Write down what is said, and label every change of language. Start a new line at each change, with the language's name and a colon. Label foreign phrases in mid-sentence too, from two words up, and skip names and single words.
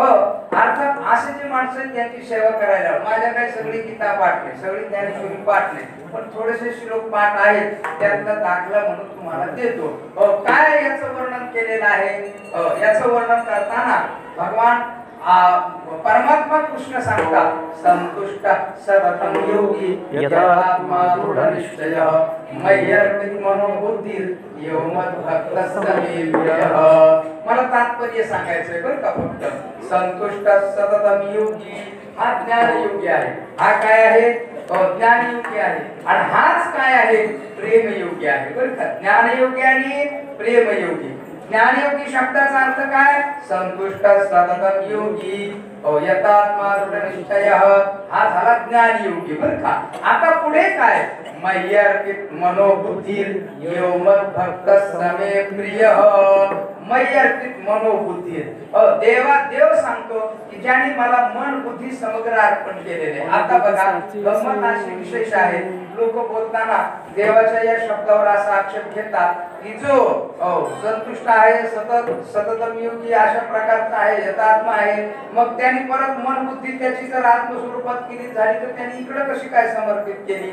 Marathi: अर्थात असे जे माणसं आहेत त्यांची सेवा करायला माझ्या काही सगळी गीता पाठ नाही, सगळी ज्ञानेश्वरी पाठ नाही, पण थोडेसे श्लोक पाठ आहेत त्यातला दाखला म्हणून तुम्हाला देतो. काय याचं वर्णन केलेलं आहे. याचं वर्णन करताना भगवान परमात्मा कृष्ण सांगतात
Sanskrit: संतुष्ट सततं योगी यथात्मा दृढनिश्चयः मय्यर्पित मनोबुद्धिर यो मद्भक्तस्तमेप्यः.
Marathi: मला तात्पर्य सांगायचंय बरं का. फक्त
Sanskrit: संतुष्ट सततं योगी
Marathi: हा ज्ञान योगी आहे. हा काय आहे ज्ञान योगी आहे आणि हाच काय आहे प्रेम योगी आहे बरं का. ज्ञान योगी आणि प्रेम योगी. ज्ञानयोगी शब्दाचा अर्थ काय,
Sanskrit: संतुष्ट सततं योगी यथात्मा दृढनिश्चयः
Marathi: हा झाला ज्ञान योगी बरं का. आता पुढे काय
Sanskrit: मय्यर्पित मनोबुद्धिर यो मद्भक्तः मे प्रियः. मयी अर्पित मनोबुद्धी.
Marathi: देव सांगतो की ज्याने मला मन बुद्धी समग्र अर्पण केलेले. आता बघा गंमत अशी विशेष आहे, लोक बोलताना देवाच्या या शब्दावर असा आक्षेप घेतात की जो संतुष्ट आहे,
Sanskrit: सततम योगी
Marathi: अशा प्रकारचा आहे, यथात्मा आहे, मग त्यांनी परत मन बुद्धी त्याची जर आत्मस्वरूपात केली झाली तर त्यांनी इकडे कशी काय समर्पित केली.